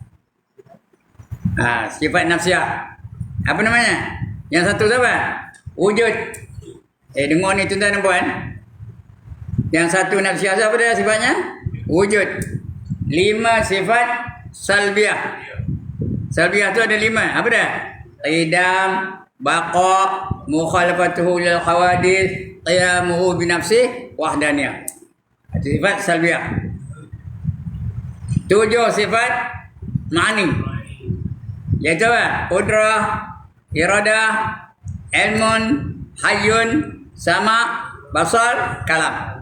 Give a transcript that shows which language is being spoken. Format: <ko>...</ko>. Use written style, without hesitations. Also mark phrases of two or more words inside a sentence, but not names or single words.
<ms>Sifat nafsiyah. Apa namanya? Yang satu apa? Wujud. Dengar ni tuan-tuan dan puan. Yang satu nafsiyah apa dia sifatnya? Wujud. 5 sifat salbiyah. Salbiyah tu ada 5. Apa dah?</ms> <ar>قدم، بقاء، مخالفته للحوادث، قيامه بنفسه, wahdaniyah.</ar> <ms>Itu sifat salbiyah. 7 sifat ma'ani. Iaitu apa?</ms> <ar>قدرة، إرادة، علم، حي، سمع، بصر، كلام.</ar>